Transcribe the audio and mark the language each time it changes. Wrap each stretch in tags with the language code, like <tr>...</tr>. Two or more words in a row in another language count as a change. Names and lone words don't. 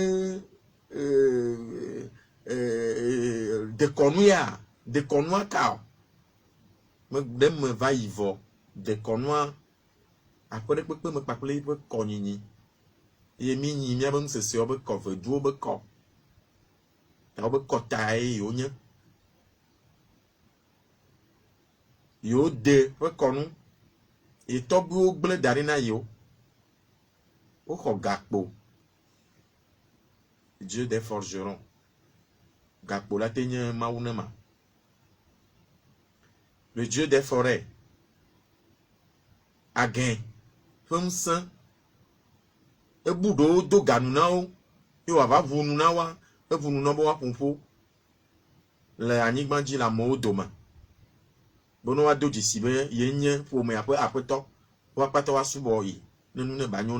<ee>dekɔnua ka ɖe me va yi vɔ dekɔnua aƒe ɖe kpekpe me kpakple yiƒe kɔnyinyi ye mi nyi míabe ŋuseseawo be kɔ veduwo be kɔ ta wobe kɔtae yiwo nye yiwo de ƒe kɔnu ye tɔgbiwo gblẽ da ɖi na yiwo woxɔ gakpo</ee> <fr>Dieu des forgerons</fr> <ee>gakpo la te nye mawu ne ma le</ee> <fr>Dieu des forêts</fr> <ee>agẽ ƒe ŋusẽ ebu ɖewo do ganu na wo ye wòava ʋu nu na woa eʋu nu na be woaƒoƒo le anyigba dzi le amewo dome be ne woado dzisi be ye nye ƒomea ƒe aƒetɔ woakpata woasubɔ yi ne nu ne ba nyo na</ee>